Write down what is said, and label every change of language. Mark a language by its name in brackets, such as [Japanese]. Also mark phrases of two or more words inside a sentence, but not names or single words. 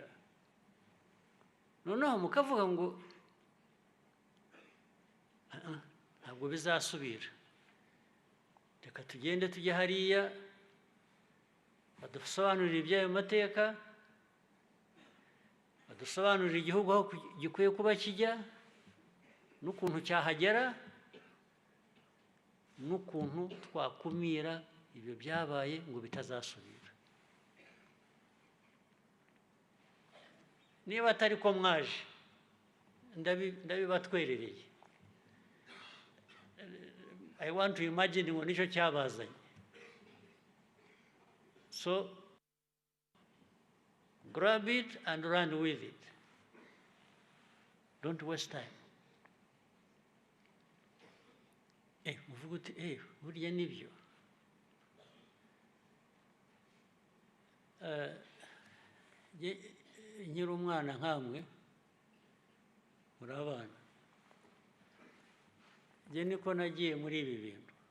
[Kinyarwanda] Noneho mukavuga ngo ntabwo bizasubira, reka tugende tujye hariya badusobanurire iby'ayo mateka, badusobanurire igihugu aho gikwiye kuba kijya, n'ukuntu cyahagera, n'ukuntu twakumira ibyo byabaye ngo bitazasubira. Niba atari ko mwaje, ndabibatwerereye. [English] I want to imagine [Kinyarwanda] ngo nicyo cyabazanye. [English] So grab it and run with it. Don't waste time. [Kinyarwanda] Muvuga uti burya nibyo. Nkiri umwana nkamwe, muri abana, njye niko nagiye muri ibi bintu.